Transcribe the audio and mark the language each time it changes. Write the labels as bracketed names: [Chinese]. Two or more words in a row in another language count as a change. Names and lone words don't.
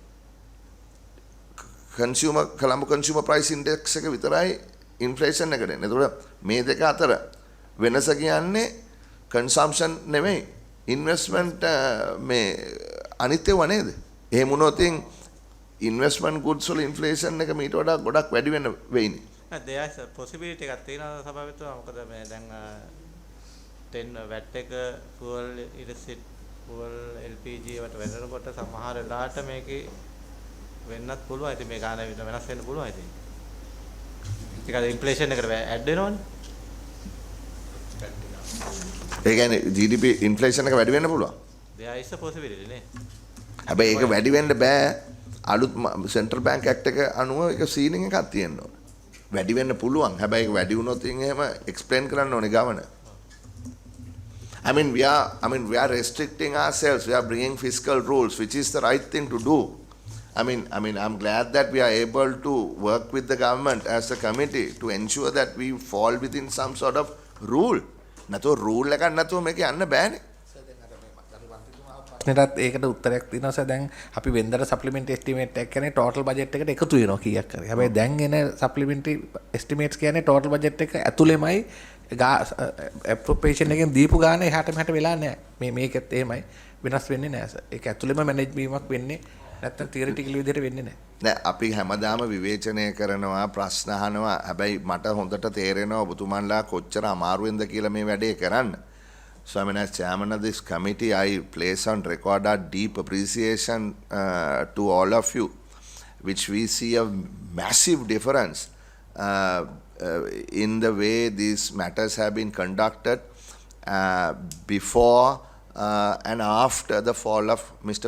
[Sinhala] කොළඹ [English] consumer price index [Sinhala] එක විතරයි ඉන්ෆ්ලේෂන් එකට එන්නේ. ඒතකොට මේ දෙක අතර වෙනස කියන්නේ කන්සම්ප්ෂන් නෙමෙයි ඉන්වෙස්ට්මන්ට් මේ අනිත්‍යව නේද? එහෙම වුණොත් [English] investment goods [Sinhala] වල ඉන්ෆ්ලේෂන් එක මීට වඩා ගොඩක් වැඩි වෙන්න වෙයිනේ. [English] there's a possibility [Sinhala] එකක් තියෙනවා සභාපතිතුමා. මොකද මේ දැන් 10 VAT එක [English] fuel electricity fuel LPG [Sinhala] වට වෙනකොට සමහර වෙලාවට මේකේ වෙන්නත් පුළුවන්. ඉතින් මේ ගාන විතර වෙනස් වෙන්න පුළුවන්. ඉතින් ඒක ඉන්ෆ්ලේෂන් එකට ඇඩ් වෙනවනේ. ඒ කියන්නේ [English] GDP inflation [Sinhala] එක වැඩි වෙන්න පුළුවන්. [English] there is a possibility නේ. [Sinhala] හැබැයි ඒක වැඩි වෙන්න බෑ. අලුත් [English] Central Bank Act [Sinhala] එක අනුව ඒක සීලින් එකක් තියෙන්න ඕන. වැඩි වෙන්න පුළුවන්. හැබැයි ඒක වැඩි වුණොත් එහෙම එක්ස්ප්ලেইন කරන්න ඕනේ ගවර්නර්. [English] I mean we are restricting ourselves. We are bringing fiscal rules, which is the right thing to do. I mean I'm glad that we are able to work with the government as a committee to ensure that we fall within some sort of rule. [Sinhala] නැතෝ රූල් එකක් නැතුව මේක යන්න බෑනේ. ප්‍රශ්නෙටත් ඒකට උත්තරයක් තියෙනවා සර්. දැන් අපි වෙන්දර [English] supplementary estimate [Sinhala] එක කියන්නේ [English] total budget [Sinhala] එකට එකතු වෙනවා කීයක් හරි. හැබැයි දැන් එන [English] supplementary estimates [Sinhala] කියන්නේ [English] total budget [Sinhala] එක ඇතුළෙමයි ඇප්‍රොප්‍රියේෂන් එකෙන් දීපු ගාන එහාට මෙහාට වෙලා නැහැ. මේකෙත් එහෙමයි වෙනස් වෙන්නේ නැහැ සර්. ඒක ඇතුළෙම මැනේජ් වීමක් වෙන්නේ නැත්තම් තියරිටිකල් විදිහට වෙන්නේ නැහැ. නෑ අපි හැමදාම විවේචනය කරනවා ප්‍රශ්න අහනවා. හැබැයි මට හොඳට තේරෙනවා ඔබතුමන්ලා කොච්චර අමාරුවෙන්ද කියලා මේ වැඩේ කරන්න. [English] So I mean, as chairman of this committee, I place on record our deep appreciation to all of you, which we see a massive difference in the way these matters have been conducted before and after the fall of Mr.